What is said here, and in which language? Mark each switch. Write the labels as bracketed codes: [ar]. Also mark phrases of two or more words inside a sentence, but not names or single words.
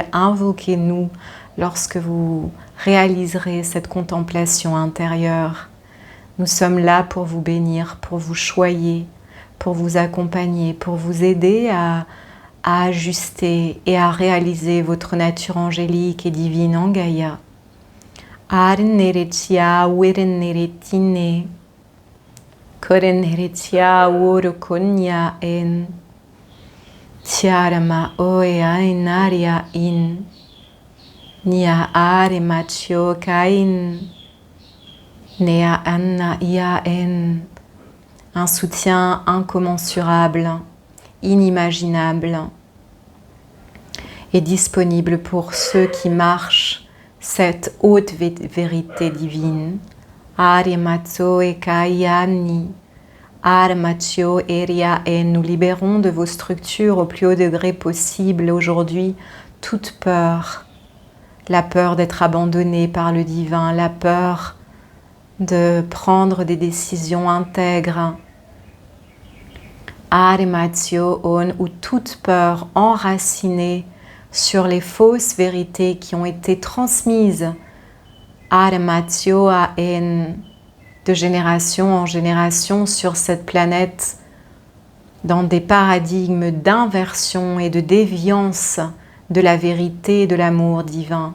[fr] Invoquez-nous lorsque vous réaliserez cette contemplation intérieure. Nous sommes là pour vous bénir, pour vous choyer, pour vous accompagner, pour vous aider à ajuster et à réaliser votre nature angélique et divine en Gaïa. Arneretia wereneretine, koreneretia worokonya en, tiarama oea enaria in, nia are machio kain, nea anna ia en. Un soutien incommensurable, inimaginable et disponible pour ceux qui marchent cette haute vérité divine. Arimatso e kayani, armatio eria en. Nous libérons de vos structures au plus haut degré possible aujourd'hui toute peur, la peur d'être abandonné par le divin, la peur de prendre des décisions intègres, Arimatio on, ou toute peur enracinée sur les fausses vérités qui ont été transmises Arimatio en, de génération en génération sur cette planète dans des paradigmes d'inversion et de déviance de la vérité et de l'amour divin.